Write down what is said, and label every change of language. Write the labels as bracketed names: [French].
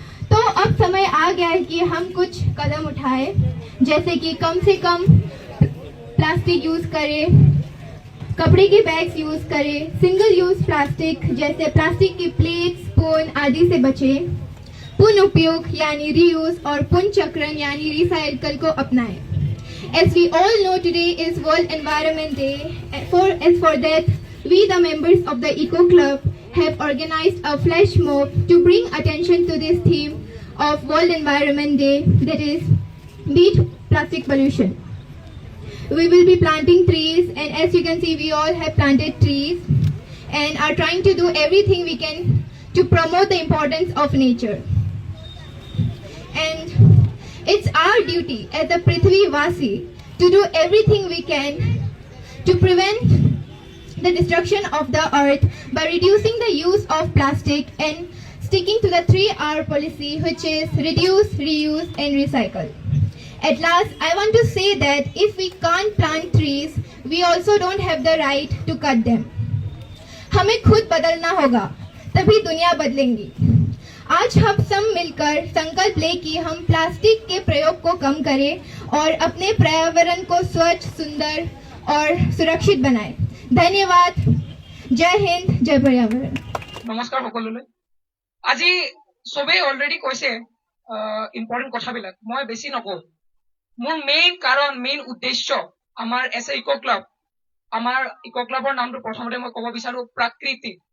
[Hindi] तो अब समय आ गया है कि हम कुछ कदम उठाएं, जैसे कि कम से कम प्लास्टिक यूज करें, कपड़े के बैग्स यूज करें, सिंगल यूज प्लास्टिक जैसे प्लास्टिक की प्लेट, स्पून आदि से बचें, पुनः उपयोग यानी रीयूज और पुनर्चक्रण यानी रिसाइकल को अपनाएं। [English] As we all know, today is World Environment Day. For that, we the members of the Eco Club have organized a flash mob to bring attention to this theme of World Environment Day, that is beat plastic pollution. We will be planting trees, and as you can see, we all have planted trees and are trying to do everything we can to promote the importance of nature. And it's our duty as a Prithvi Vasi to do everything we can to prevent the destruction of the earth by reducing the use of plastic and sticking to the 3R policy, which is reduce, reuse and recycle. At last, I want to say that if we can't plant trees, we also don't have the right to cut them. [Hindi] हमें खुद बदलना होगा, तभी दुनिया बदलेंगी। आज हम सब मिलकर संकल्प लें कि हम प्लास्टिक के प्रयोग को कम करें और अपने पर्यावरण को स्वच्छ, सुंदर और सुरक्षित बनाएं। धन्यवाद। जय हिंद, जय पर्यावरण। [Assamese] नमस्कार সকলোলৈ। আজি সবে অলৰেডি কৈছে ইম্পৰ্টেণ্ট কথাবিলাক, মই বেছি নকওঁ। মোৰ মেইন কাৰণ, মেইন উদ্দেশ্য আমাৰ এছ এ ইকো ক্লাব, আমাৰ ইকো ক্লাবৰ নামটো প্ৰথমতে মই ক'ব বিচাৰো প্ৰাকৃতি।